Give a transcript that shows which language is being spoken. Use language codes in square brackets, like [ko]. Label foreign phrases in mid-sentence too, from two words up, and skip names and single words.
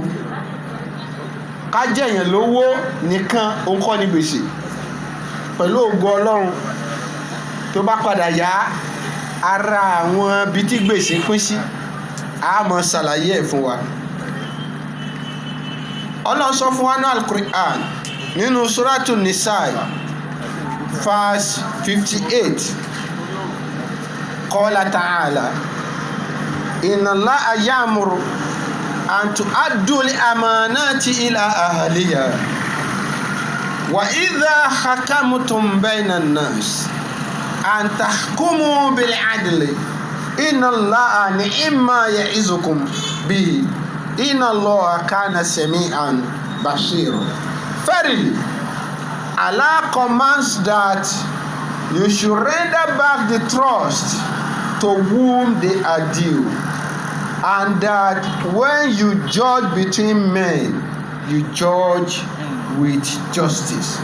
[yo] Ká jẹ̀yàn lówó nìkan ó ń kọ́ ni gbèsè. Pẹ̀lú ògo Ọlọ́run tó bá padà yá, ara àwọn ibi tí gbèsè pín sí a máa ṣàlàyé ẹ̀ fún wa. Ọlọ́run sọ fún wa ní Al-Qur'an nínú Suratu Nisa verse 58. [ar] قال تعالى إن الله يأمركم أن تؤدوا الأمانات إلى أهلها وإذا حكمتم بين الناس أن تحكموا بالعدل إن الله نعما يعظكم به إن الله كان سميعا بصيرا. [en] Verily, Allah commands that you should render back the trust to whom they are due, and that when you judge between men, you judge with justice.